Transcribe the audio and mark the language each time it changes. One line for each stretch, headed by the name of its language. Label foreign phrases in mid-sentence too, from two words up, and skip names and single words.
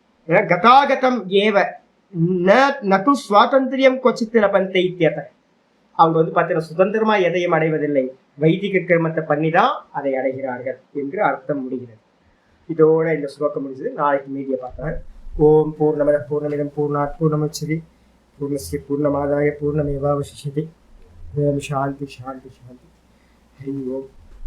Sanskrit: गतागतम् एव न तु स्वातन्त्र्यम् क्वचित् लभन्ते इत्यर्थः.
Tamil: அவங்க வந்து பார்த்தீங்கன்னா சுதந்திரமா எதையும் அடைவதில்லை, வைதிக கிரமத்தை பண்ணி தான் அதை அடைகிறார்கள் என்று அர்த்தம் முடிகிறது. இதோட இந்த ஸ்லோகம் முடிஞ்சது. நாளைக்கு மீதியை பார்க்கலாம்.
Sanskrit: ॐ पूर्णमदः पूर्णमिदं पूर्णात् पूर्णमुदच्यते पूर्णस्य पूर्णमादाय पूर्णमेवावशिष्यते. ॐ शान्तिः शान्तिः शान्तिः। हरि ॐ.